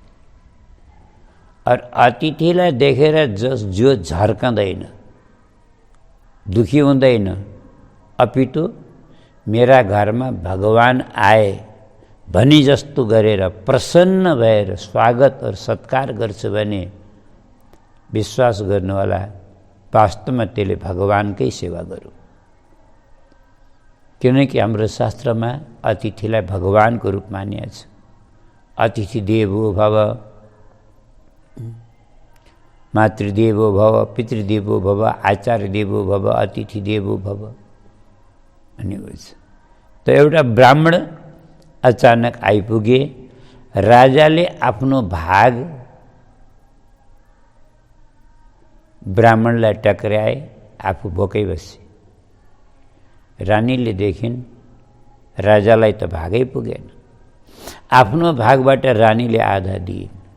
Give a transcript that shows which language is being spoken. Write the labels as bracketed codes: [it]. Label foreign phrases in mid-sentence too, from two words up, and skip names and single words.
[ne] और अतिथिलाई देखेर जो झर्कँदैन, दुखी हुँदैन, अपितु मेरा घरमा भगवान आए भनी जस्तो गरेर प्रसन्न भएर स्वागत और सत्कार गर्छ भने विश्वास गर्नुहोला, वास्तवमा त्यसले भगवानकै सेवा गरौँ। किनकि हाम्रो शास्त्रमा अतिथिलाई भगवानको रूप मानिएको छ। [sa] अतिथि देवो भव, मातृदेवो भव, पितृदेवो भव, आचार्य देवो भव, अतिथि देवो भव [ne] भनेको छ। त एउटा ब्राह्मण अचानक आइपुगे। राजाले आफ्नो भाग ब्राह्मणलाई टक्राए, आफू भोकै बसे। रानीले देखिन् राजालाई त भागै पुगेन, आफ्नो भागबाट रानीले आधा दिइन्।